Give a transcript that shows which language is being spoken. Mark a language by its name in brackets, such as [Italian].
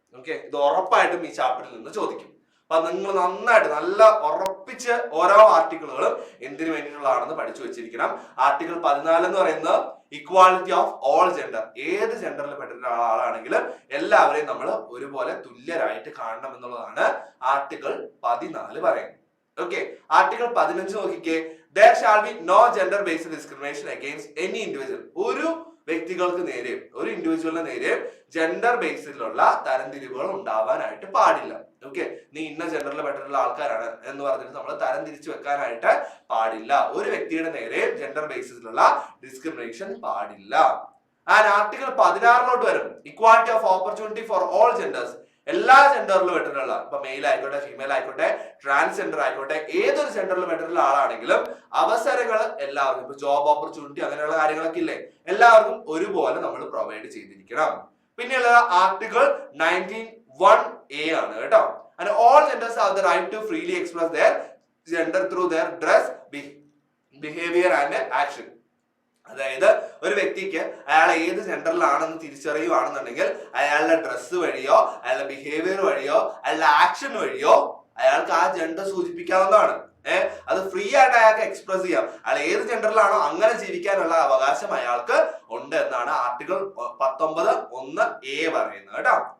[Malayalam] Okay, ഇത് ഉറപ്പായിട്ടും ഈ ചാപ്റ്ററിൽ നിന്ന് ചോദിക്കും. അപ്പൊ നിങ്ങൾ നന്നായിട്ട് നല്ല ഉറപ്പിച്ച് ഓരോ ആർട്ടിക്കിളുകളും എന്തിനു വേണ്ടിയിട്ടുള്ളതാണെന്ന് പഠിച്ചു വെച്ചിരിക്കണം. ആർട്ടിക്കിൾ 14 എന്ന് പറയുന്നത് [English] Equality of all gender. [Malayalam] ഏത് ജെൻഡറിൽ പെട്ടിട്ടുള്ള ആളാണെങ്കിലും എല്ലാവരെയും നമ്മൾ ഒരുപോലെ തുല്യരായിട്ട് കാണണം എന്നുള്ളതാണ് ആർട്ടിക്കിൾ 14 പറയുന്നത്. ഓക്കെ, ആർട്ടിക്കിൾ 15 നോക്കിക്കേ. [English] There shall be no gender based discrimination against any individual. ഒരു [Malayalam] വ്യക്തികൾക്ക് നേരെയും ഒരു ഇൻഡിവിജ്വലിന് നേരെയും ജെൻഡർ ബേസിലുള്ള തരംതിരിവുകൾ ഉണ്ടാവാനായിട്ട് പാടില്ല. ഓക്കെ, നീ ഇന്ന ജെൻഡറിൽ പെട്ടിട്ടുള്ള ആൾക്കാരാണ് എന്ന് പറഞ്ഞിട്ട് നമ്മൾ തരം തിരിച്ചു വെക്കാനായിട്ട് പാടില്ല. ഒരു വ്യക്തിയുടെ നേരെ ജെൻഡർ ബേസിസിലുള്ള ഡിസ്ക്രിമിനേഷൻ പാടില്ല. [English] And article 16 വരും equality of opportunity for all genders. [Malayalam] എല്ലാ ജെൻഡറിലും പെട്ടിട്ടുള്ള, ഇപ്പൊ മെയിൽ ആയിക്കോട്ടെ, ഫീമെയിൽ ആയിക്കോട്ടെ, ട്രാൻസ്ജെൻഡർ ആയിക്കോട്ടെ, ഏതൊരു ജെൻഡറിലും പെട്ടിട്ടുള്ള ആളാണെങ്കിലും അവസരങ്ങൾ എല്ലാവർക്കും, ഇപ്പൊ ജോബ് ഓപ്പർച്യൂണിറ്റി അങ്ങനെയുള്ള കാര്യങ്ങളൊക്കെ ഇല്ലേ, എല്ലാവർക്കും ഒരുപോലെ നമ്മൾ പ്രൊവൈഡ് ചെയ്തിരിക്കണം. പിന്നെയുള്ളത് ആർട്ടിക്കിൾ 19(1)(a) ആണ് കേട്ടോ. [English] And all genders have the right to freely express their gender through their dress, behavior and action. [Malayalam] അതായത് ഒരു വ്യക്തിക്ക് അയാൾ ഏത് ജെൻഡറിലാണെന്ന് തിരിച്ചറിയുവാണെന്നുണ്ടെങ്കിൽ അയാളുടെ ഡ്രസ്സ് വഴിയോ അയാളുടെ ബിഹേവിയർ വഴിയോ അയാളുടെ ആക്ഷൻ വഴിയോ അയാൾക്ക് ആ ജെൻഡർ സൂചിപ്പിക്കാവുന്നതാണ്. അത് ഫ്രീ ആയിട്ട് അയാൾക്ക് എക്സ്പ്രസ് ചെയ്യാം. അയാൾ ഏത് ജെൻഡറിലാണോ അങ്ങനെ ജീവിക്കാനുള്ള അവകാശം അയാൾക്ക് ഉണ്ട് എന്നാണ് ആർട്ടിക്കിൾ 19(1)(a) പറയുന്നത് കേട്ടോ.